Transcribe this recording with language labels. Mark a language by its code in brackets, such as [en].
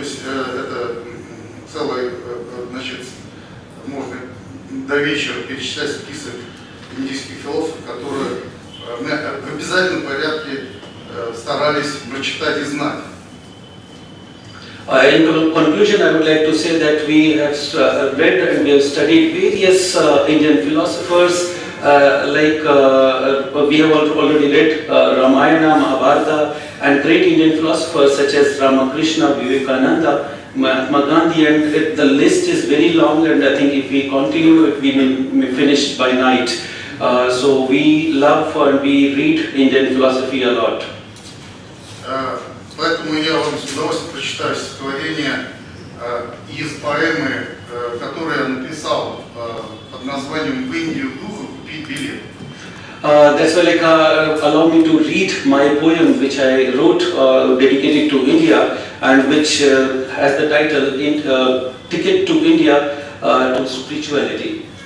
[ru] То есть это целый, значит, можно до вечера перечислять список индийских философов, которые мы в обязательном порядке старались прочитать и знать. [en] In conclusion, I would like to say that we have read and we have studied various Indian philosophers, like we have already read Ramayana, Mahabharata, and great Indian philosophers such as Ramakrishna, Vivekananda, Mahatma Gandhi, and the list is very long, and I think if we continue, we may finish by night. So we love and we read Indian philosophy a lot. [ru] Поэтому я вам с удовольствием прочитаю стихотворение из поэмы который я написал под названием «В Индию духа купить билет». [en] That's why allow me to read my poem which I wrote dedicated to India and which has the title Ticket to India to Spirituality.